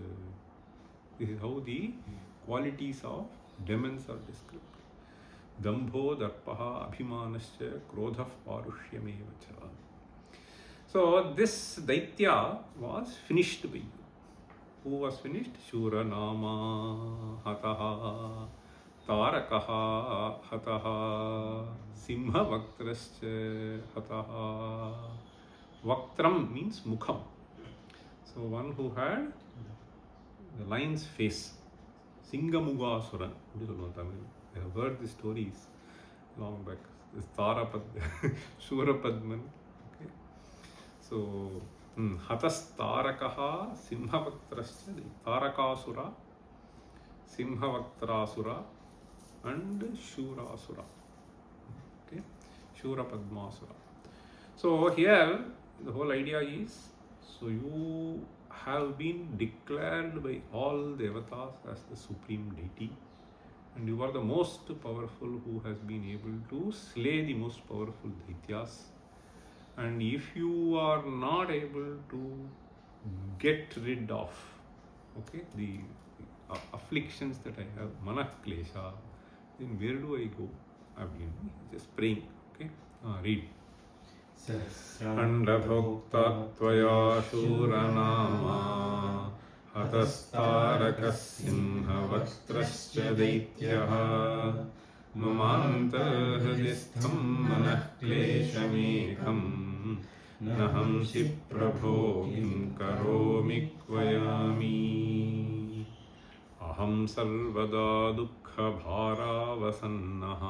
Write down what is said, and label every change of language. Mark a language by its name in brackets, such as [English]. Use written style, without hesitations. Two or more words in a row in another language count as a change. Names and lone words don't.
[English] This is how the qualities of demons are described. [Sanskrit] Dambho Darpaha Abhimanascha Krodhav Parushyam-evacha. [English] So this Daitya was finished by you. Who was finished? [Sanskrit] Shuranama Hataha. Tarakaha Hataha. Simhavaktrascha Hataha. [English] Vaktram means Mukham. So one who had the lion's face. Singamugasura. I have heard these stories long back. This Shurapadman. Okay. So, [Sanskrit] Hatas Tarakaha Simhavaktrasya, [English] Tarakasura, Simhavaktrasura, and Shurasura. Okay. Shurapadmasura. So, here the whole idea is, so you have been declared by all devatas as the supreme deity. And you are the most powerful who has been able to slay the most powerful daityas. And if you are not able to get rid of, okay, the afflictions that I have, manah-klesha, then where do I go? I've been just praying. Okay, read. [Sanskrit] Sahasranda-bhukta tvaya Shuranama Hatastarakassimhavaktrasya Daityaha Mamantarhridistham manah-kleshamekam Nahamsi prabho kim karomi kvayami Aham sarvada dukkha bharavasannaha